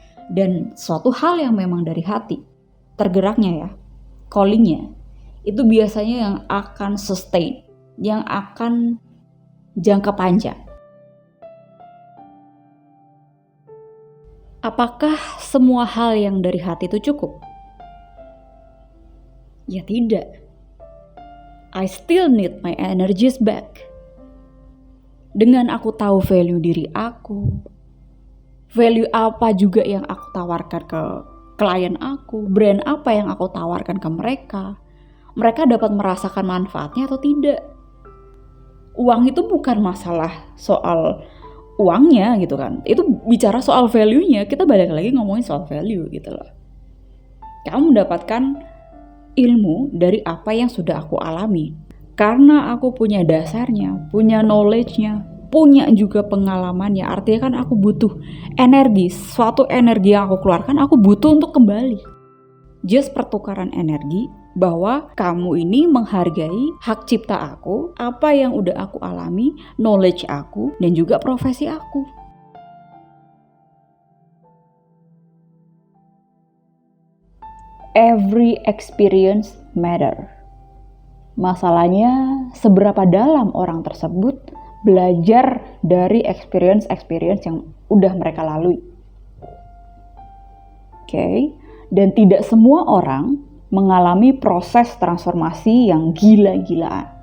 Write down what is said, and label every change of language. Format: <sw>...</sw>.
<id>Dan suatu hal yang memang dari hati, tergeraknya ya, callingnya, itu biasanya yang akan sustain, yang akan jangka panjang. Apakah semua hal yang dari hati itu cukup? Ya tidak.</id> <en>I still need my energies back.</en> <id>Dengan aku tahu value diri aku, value apa juga yang aku tawarkan ke klien aku, brand apa yang aku tawarkan ke mereka dapat merasakan manfaatnya atau tidak. Uang itu bukan masalah soal uangnya gitu kan, itu bicara soal value-nya. Kita balik lagi ngomongin soal value gitu loh. Kamu mendapatkan ilmu dari apa yang sudah aku alami, karena aku punya dasarnya, punya knowledge-nya, punya juga pengalamannya. Artinya kan aku butuh energi, suatu energi yang aku keluarkan aku butuh untuk kembali. Just pertukaran energi bahwa kamu ini menghargai hak cipta aku, apa yang udah aku alami, knowledge aku, dan juga profesi aku.</id> <en>Every experience matter.</en> <id>Masalahnya seberapa dalam orang tersebut belajar dari experience yang udah mereka lalui. Oke. Dan tidak semua orang mengalami proses transformasi yang gila-gilaan.</id>